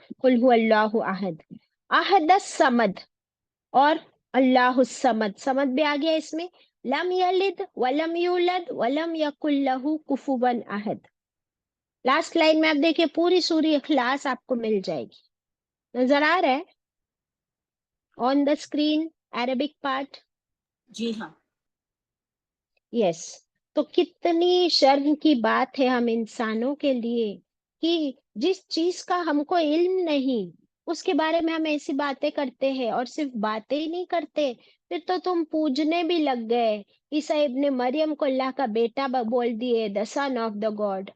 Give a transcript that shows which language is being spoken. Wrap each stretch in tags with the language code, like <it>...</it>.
<ar>قل هو اللہ احد، احد الصمد،</ar> <ur>اور اللہ الصمد، صمد بھی آ گیا اس میں.</ur> <ar>لم یلد ولم یولد ولم یکن لہ کفوا احد.</ar> <ur>لاسٹ لائن میں آپ دیکھیں پوری سوری اخلاص آپ کو مل جائے گی. نظر آ رہا ہے</ur> <en>On the screen Arabic part?</en> <ur>جی ہاں.</ur> <en>Yes.</en> <ur>تو کتنی شرم کی بات ہے ہم انسانوں کے لیے کہ جس چیز کا ہم کو علم نہیں اس کے بارے میں ہم ایسی باتیں کرتے ہیں. اور صرف باتیں ہی نہیں کرتے، پھر تو تم پوجنے بھی لگ گئے. عیسیٰ ابن مریم کو اللہ کا بیٹا بول دیے،</ur> <en>the son of the God.</en>